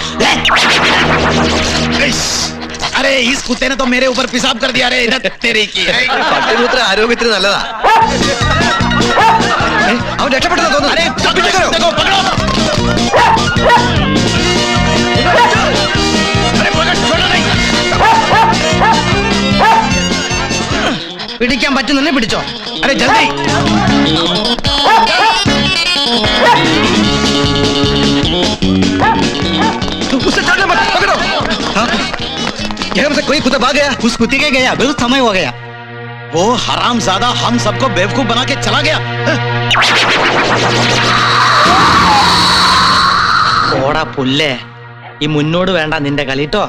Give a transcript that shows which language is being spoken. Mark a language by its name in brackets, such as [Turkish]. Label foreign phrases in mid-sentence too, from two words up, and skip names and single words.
[Hindi] अरे इस कुत्ते ने तो मेरे ऊपर पेशाब कर दिया रे. तेरे की [Malayalam] പട്ടിമൂത്ര ആരോഗ്യത്തിന് നല്ലതാ. അവൻ രക്ഷപ്പെട്ടതാ തോന്നുന്നു. [Hindi] अरे देखो पकड़ो. अरे पकड़, छोड़ो नहीं. [Malayalam] പിടിക്കാൻ പറ്റുന്നെ പിടിച്ചോ. [Hindi] अरे जल्दी. उससे चढ़ने मत, पकड़ो. हाँ? यहाँ से कोई कुत्ता भाग गया. उस कुत्ते के गया बहुत समय हो गया. वो हरामजादा हम सबको बेवकूफ बना के चला गया. [Malayalam] ഓടാ പുല്ലേ, ഈ മുന്നോട് വേണ്ട നിന്റെ കളിട്ടോ.